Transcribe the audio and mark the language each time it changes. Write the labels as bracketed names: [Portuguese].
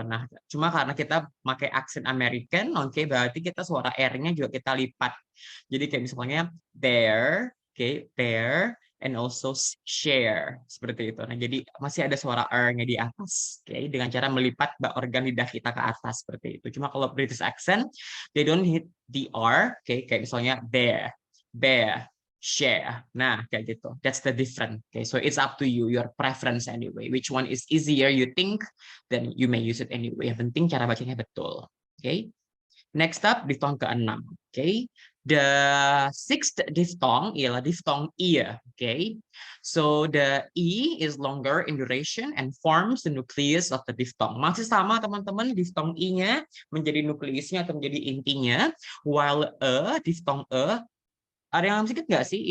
[Indonesian] Nah, cuma karena kita pakai aksen American, oke, berarti kita suara R-nya juga kita lipat. Jadi kayak misalnya there, oke, bear, and also share, seperti itu. Nah, jadi masih ada suara R-nya di atas, oke, dengan cara melipat organ lidah kita ke atas seperti itu. [English] Cuma kalau British accent, they don't hit the R, oke, kayak misalnya bear, bear, share. Nah, kayak gitu. That's the difference. Okay, so it's up to you, your preference anyway. Which one is easier you think, then you may use it anyway. [Indonesian] Yang penting cara bacanya betul. Okay. Next up, diphthong ke-6. Okay. [English] The sixth diphthong ialah diphthong I. Okay. So the I is longer in duration and forms the nucleus of the diphthong. [Indonesian] Masih sama teman-teman, diphthong I-nya menjadi nukleusnya atau menjadi intinya, while diphthong ada yang sedikit nggak sih?